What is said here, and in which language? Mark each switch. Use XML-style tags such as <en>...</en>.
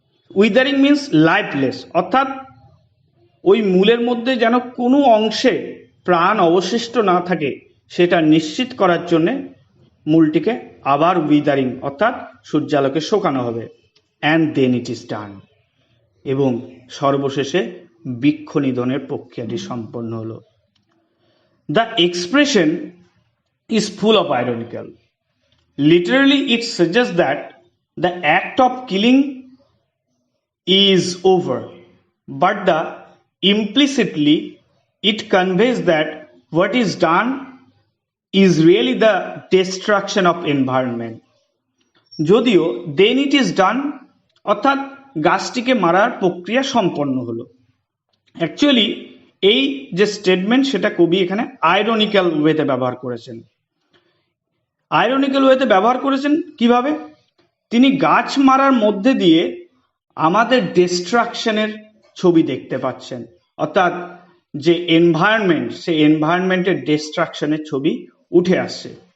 <bn>উইদারিং means lifeless, অর্থাৎ ওই মূলের মধ্যে যেন কোনো অংশে প্রাণ অবশিষ্ট না থাকে সেটা নিশ্চিত করার জন্য মূলটিকে আবার উইদারিং অর্থাৎ সূর্যালোকে শুকানো হবে।</bn> <en>and then it is done,</en> <bn>এবং সর্বশেষে বৃক্ষ নিধনের প্রক্রিয়াটি সম্পন্ন হলো।</bn> <en>The expression is full of ironical. Literally, it suggests that the act of killing is over, but implicitly it conveys that what is done is really the destruction of environment.</en> <bn>যদিও</bn> <en>then it is done</en> <bn>অর্থাৎ গাছটিকে মারার প্রক্রিয়া সম্পন্ন হলো। Actually এই যে statement সেটা কবি এখানে আইরনিক্যাল ওয়েতে ব্যবহার করেছেন। আইরনিক্যাল ওয়েতে ব্যবহার করেছেন কিভাবে? তিনি গাছ মারার মধ্যে দিয়ে আমাদের ডিস্ট্রাকশনের ছবি দেখতে পাচ্ছেন, অর্থাৎ যে এনভায়রনমেন্ট, সেই এনভায়রনমেন্টের ডিস্ট্রাকশনের ছবি উঠে আসছে।</bn>